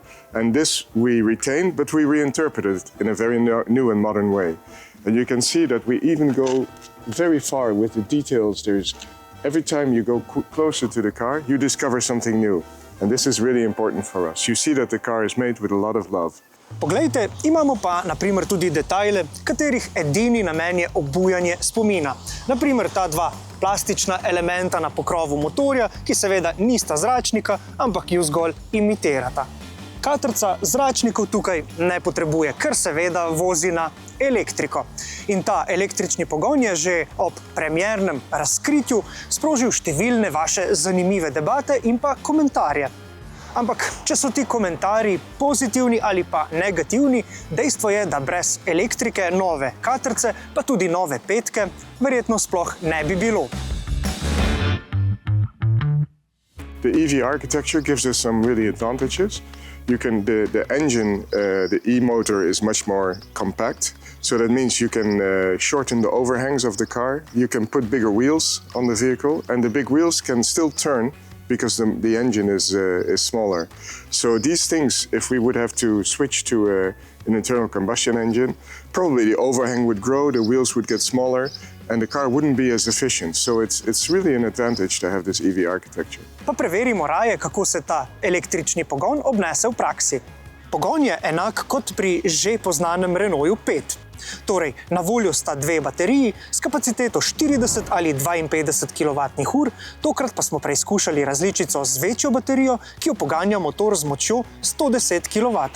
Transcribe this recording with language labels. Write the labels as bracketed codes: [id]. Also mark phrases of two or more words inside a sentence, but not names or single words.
[en] And this we retained, but we reinterpreted it in a very new and modern way. And you can see that we even go very far with the details. Every time you go closer to the car, you discover something new. And this is really important for us. You see that the car is made with a lot of love. [sl] Poglejte, imamo pa naprimer tudi detajle, katerih edini namen je obujanje spomina. Naprimer ta dva plastična elementa na pokrovu motorja, ki seveda nista zračnika, ampak ju zgolj imitirata. Katrca zračnikov tukaj ne potrebuje, ker seveda vozi na elektriko. In ta električni pogon je že ob premiernem razkritju sprožil številne vaše zanimive debate in pa komentarje. Ampak, če so ti komentarji pozitivni ali pa negativni, dejstvo je, da brez elektrike nove Katrce, pa tudi nove petke, verjetno sploh ne bi bilo. [en] The EV architecture gives us some really advantages. The engine, the e-motor is much more compact. So that means you can shorten the overhangs of the car. You can put bigger wheels on the vehicle, and the big wheels can still turn because the engine is smaller. So these things, if we would have to switch to an internal combustion engine, probably the overhang would grow, the wheels would get smaller, and the car wouldn't be as efficient. So it's really an advantage to have this EV architecture. [sl] Pa preverimo raje, kako se ta električni pogon obnese v praksi. Pogon je enak kot pri že poznanem Renaultu 5. Torej, na voljo sta dve bateriji s kapaciteto 40 ali 52 kWh, tokrat pa smo preizkušali različico z večjo baterijo, ki jo poganja motor z močjo 110 kW.